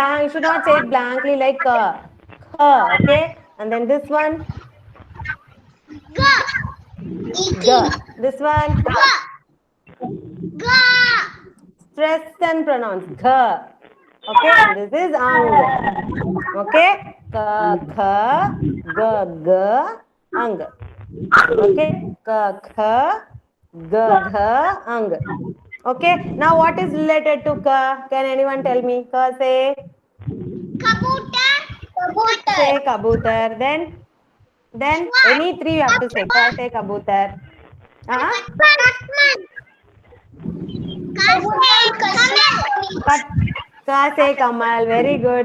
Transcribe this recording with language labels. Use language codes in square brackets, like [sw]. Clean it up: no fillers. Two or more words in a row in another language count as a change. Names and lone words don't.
[en] You should not say it blankly like kha. [hi] Kha, [en] okay? And then this one? Ga. This one? [hi] Ga. [en] Stress and pronounce gha. Okay, and this is ang. Okay? [hi] Ka, kha, ga, ga, ang. Okay? Ka, kha, ga, gha, ang. [en] Okay, now what is related to ka? Can anyone tell me? [hi] Ka, [en] say? [hi] Kabutar. [en] Say kabutar. Then any three you have to say. Ka, say kabutar. Ka say kamal, very good.